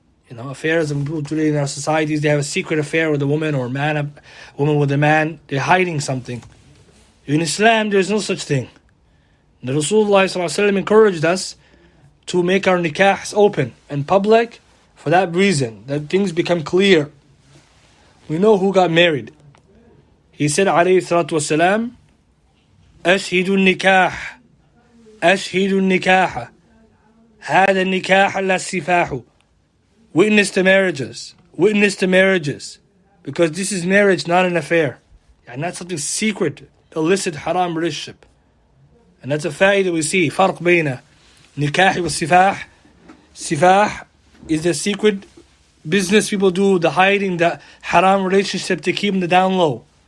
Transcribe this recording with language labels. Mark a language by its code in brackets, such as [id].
[en] Affairs and people today in our societies, they have a secret affair with a woman or a woman with a man. They're hiding something. In Islam, there is no such thing. The Rasulullah ﷺ encouraged us to make our nikahs open and public for that reason, that things become clear. We know who got married. He said, [ar] alayhi salatu wasalam, أشهد النكاح أشهد النكاح هذا النكاح لا السفاح. [en] Witness the marriages. Witness the marriages. Because this is marriage, not an affair. And not something secret, illicit, haram relationship. And that's a fa'idah we see. [ar] فرق بين نكاح والسفاح. [en] Sifah is the secret business people do, the hiding, the haram relationship to keep them down low.